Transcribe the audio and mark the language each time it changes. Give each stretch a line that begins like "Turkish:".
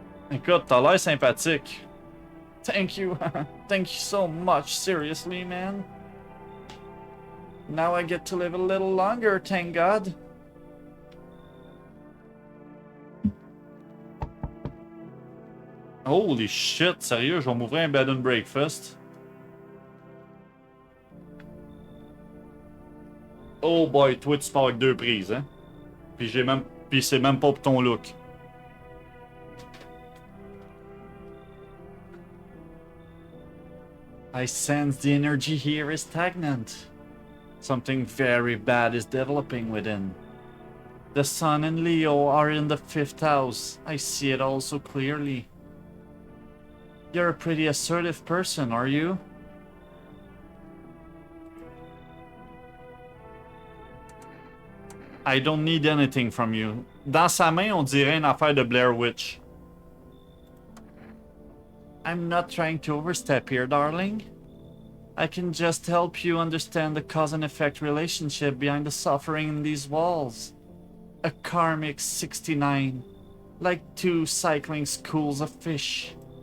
French: Écoute, t'as l'air sympathique.
English: Thank you. Thank you so much, seriously, man. Now I get to live a little longer, thank God.
French: Holy shit, sérieux, je vais m'ouvrir un bed and breakfast. Oh boy, toi tu pars avec 2 prises, hein? Puis c'est même pas pour ton look.
English: I sense the energy here is stagnant. Something very bad is developing within. The Sun and Leo are in the 5th house. I see it all so clearly. You're a pretty assertive person, are you? I don't need anything from you.
French: Dans sa main, on dirait une affaire de Blair Witch.
English: I'm not trying to overstep here, darling. I can just help you understand the cause and effect relationship behind the suffering in these walls. A karmic 69, like 2 cycling schools of fish.